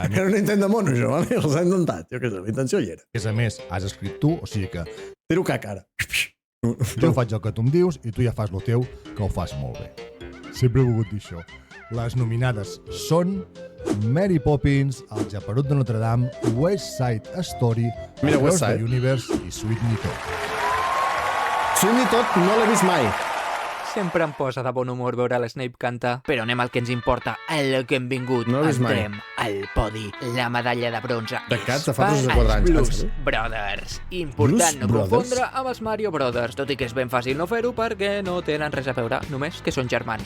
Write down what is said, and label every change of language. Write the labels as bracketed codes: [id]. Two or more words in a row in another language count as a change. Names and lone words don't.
[ca] Era un intent de mono, això, vale? Els ha intentat. Jo què sé, la intenció hi era. A més, has escrit tu, o sigui que... Tiro caca, ara. Jo faig el que tu em dius i tu ja fas el teu, que ho fas molt bé. Sempre he volgut dir això. Les nominades són Mary Poppins, El Geperut de Notre Dame, West Side Story, Across the Universe i Sweeney Todd. Sweeney Todd no l'he vist mai. Sempre em posa de bon humor veure l'Snape cantar. Però anem al que ens importa, el que hem vingut. No entrem al podi. La medalla de bronze de Cats de és fa 3 o 4 anys. Blues Brothers. Important no confondre amb els Mario Brothers, tot i que és ben fàcil no fer-ho perquè no tenen res a veure, només que són germans.